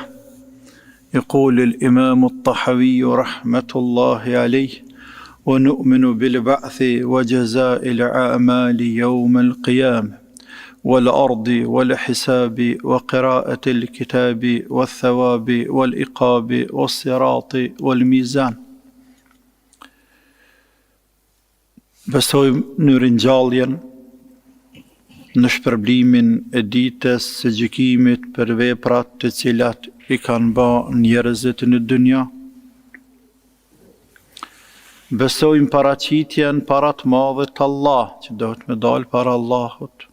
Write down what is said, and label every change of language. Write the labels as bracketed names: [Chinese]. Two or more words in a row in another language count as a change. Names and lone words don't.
[Arabic] يقول الإمام الطحاوي رحمة الله عليه: ونؤمن بالبعث وجزاء الأعمال يوم القيامة والأرض والحساب وقراءة الكتاب والثواب والعقاب والصراط والميزان. [Albanian] Besojmë në ringjalljen, në shpërblimin e ditës së gjykimit për veprat të cilat i kanë bërë njerëzit në dynja. Besojmë paraqitjen para të madhit Allah, që dohet me dalë para Allahut.